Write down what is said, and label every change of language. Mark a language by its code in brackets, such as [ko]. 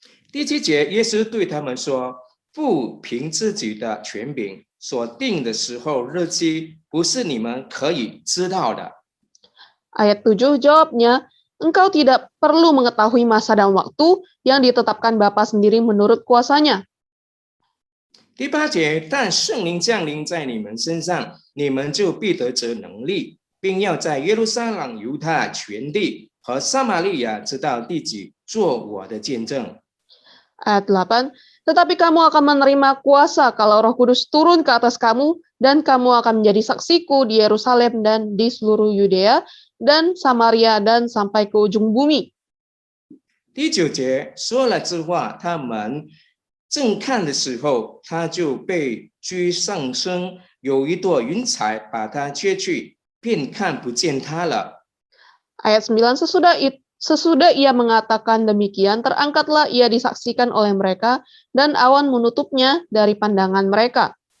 [zh] 第7节，耶稣对他们说：“父凭自己的权柄所定的时候日期，不是你们可以知道的。” [id] Ayat 7 jawabnya, engkau tidak perlu mengetahui masa dan waktu yang ditetapkan Bapa sendiri menurut kuasanya. [zh] 第8节，但圣灵降临在你们身上，你们就必得着能力，并要在耶路撒冷、犹太全地和撒玛利亚直到地极做我的见证。 [id] Ayat 8, tetapi kamu akan menerima kuasa kalau Roh Kudus turun ke atas kamu, dan kamu akan menjadi saksiku di Yerusalem dan di seluruh Yudea dan Samaria dan sampai ke ujung bumi. [zh] 第9节，说了这话，他们正看的时候，他就被追上升，有一朵云彩把他遮去，便看不见他了。 [id] Ayat 9, sesudah ia mengatakan demikian, terangkatlah ia disaksikan oleh mereka, dan awan menutupnya dari pandangan mereka.